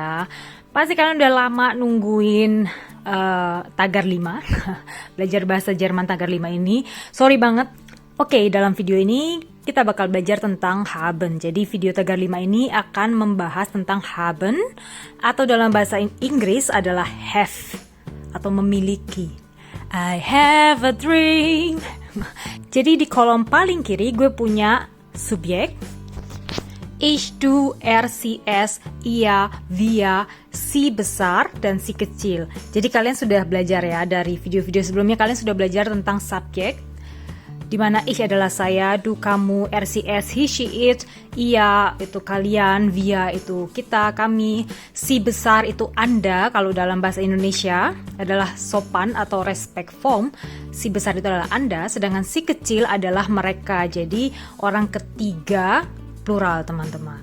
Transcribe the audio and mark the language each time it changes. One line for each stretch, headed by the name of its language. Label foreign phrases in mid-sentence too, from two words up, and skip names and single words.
Indonesian: Pasti kalian udah lama nungguin Tagar 5, belajar bahasa Jerman Tagar 5 ini. Sorry banget. Oke, dalam video ini kita bakal belajar tentang haben. Jadi video Tagar 5 ini akan membahas tentang haben, atau dalam bahasa Inggris adalah have, atau memiliki.
English: I have a dream.
Indonesian: Jadi di kolom paling kiri gue punya subjek,
German: ich, du, er, sie, es, ia, wir,
Indonesian: si besar dan si kecil. Jadi kalian sudah belajar ya, dari video-video sebelumnya kalian sudah belajar tentang subjek, dimana ich adalah saya, du kamu,
German: er, sie, es,
English: he, she, it,
Indonesian: ia itu kalian, wir itu kita, kami, si besar itu anda. Kalau dalam bahasa Indonesia adalah sopan atau
English: respect form,
Indonesian: si besar itu adalah anda, sedangkan si kecil adalah mereka. Jadi orang ketiga plural, teman-teman.